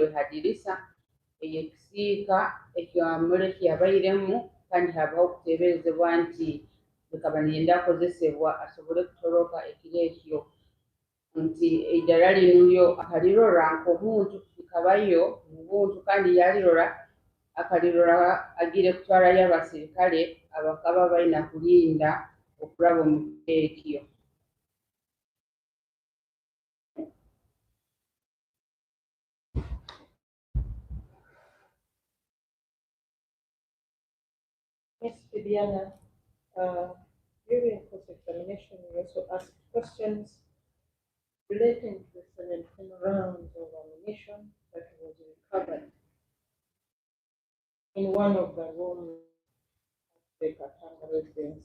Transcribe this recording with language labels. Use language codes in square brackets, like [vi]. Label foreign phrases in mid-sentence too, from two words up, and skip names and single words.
[ttj] hadirisa eyekisiika ekyamule kyabairemu kandi habaho okuteberezebwa nti bikaba niyenda akozesebwa asobole kutoroka ekiro ekyo nti eidaara lino lyo akarirora nk'omuntu likabayo mu buntu kandi yalirora akarirora agire kutwarayo abasirikale abakaba baina kulinda okulaba omu kiro ekyo. [en] Ms. Bibiana, during cross-examination, we also asked questions relating to the 17 rounds of ammunition that was recovered in one of the rooms at the Katanga residence.